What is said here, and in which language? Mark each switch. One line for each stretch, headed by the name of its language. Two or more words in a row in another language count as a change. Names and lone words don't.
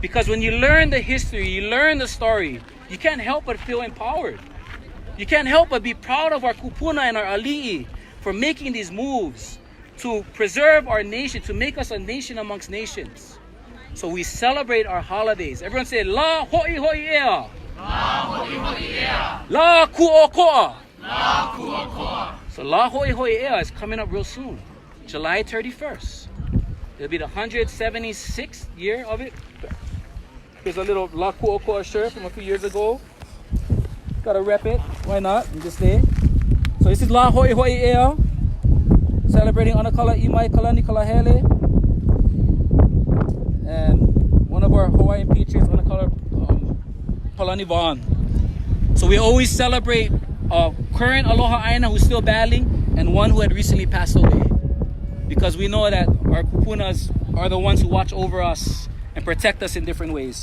English: Because when you learn the history, you learn the story, you can't help but feel empowered. You can't help but be proud of our kupuna and our ali'i for making these moves to preserve our nation, to make us a nation amongst nations. So we celebrate our holidays. Everyone say, La ho'i ho'i ea. La ho'i ho'i ea. La ku'oko'a. La ku'oko'a. So La ho'i ho'i ea is coming up real soon. July 31st. It'll be the 176th year of it. Here's a little La ku'oko'a shirt from a few years ago. Gotta rep it. Why not? You just stay. So this is La ho'i ho'i ea. Celebrating Anakala Imai Kalani Kalahele. And one of our Hawaiian patriots, Anakala Palani Vaughn. So we always celebrate current
Hawaiian: Aloha Aina
English: who's still battling and one who had recently passed away. Because we know that our kupunas are the ones who watch over us and protect us in different ways.